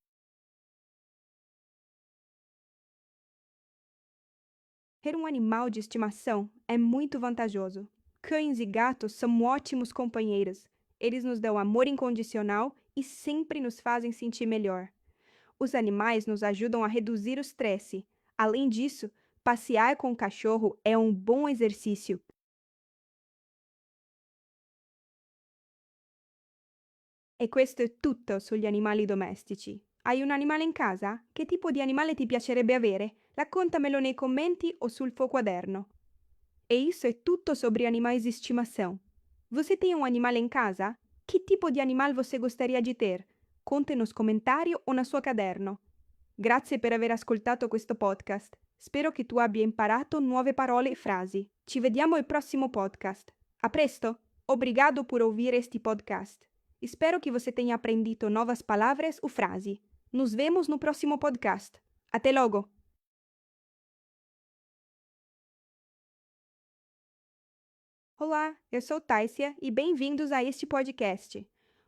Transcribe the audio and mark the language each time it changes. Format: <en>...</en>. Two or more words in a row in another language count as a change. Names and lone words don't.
<pt>Ter um animal de estimação é muito vantajoso. Cães e gatos são ótimos companheiros. Eles nos dão amor incondicional e sempre nos fazem sentir melhor. Os animais nos ajudam a reduzir o estresse. Além disso, passear com o cachorro é um bom exercício.</pt> <it>E questo è tutto sugli animali domestici. Hai un animale in casa? Che tipo di animale ti piacerebbe avere? Raccontamelo nei commenti o sul tuo quaderno.</it> <pt>E isso é tudo sobre animais de estimação. Você tem um animal em casa? Que tipo di animal você gostaria di ter? Conte nos comentário o na sua caderno.</pt> <it>Grazie per aver ascoltato questo podcast. Spero che tu abbia imparato nuove parole e frasi. Ci vediamo al prossimo podcast. A presto!</it> <pt>Obrigado por ouvir este podcast. Espero que você tenha aprendido novas palavras ou frases. Nos vemos no próximo podcast. Até logo! Olá, eu sou Taisia e bem-vindos a este podcast.</pt>